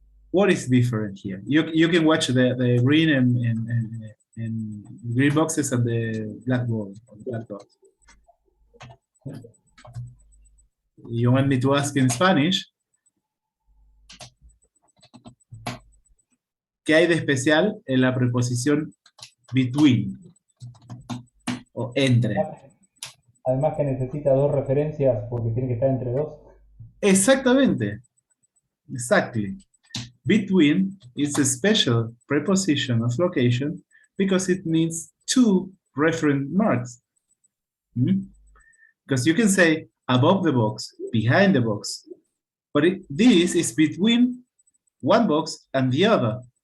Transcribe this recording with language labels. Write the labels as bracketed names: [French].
[English] What is different here? You can watch the green and green boxes and the black ball, black dots. You want me to ask in Spanish? [Spanish] ¿Qué hay de especial en la preposición between? O entre. Además que necesita dos referencias porque tiene que estar entre dos. Exactamente. [English] Exactly. Between is a special preposition of location because it needs two reference marks. Because you can say above the box, behind the box, but this is between one box and the other.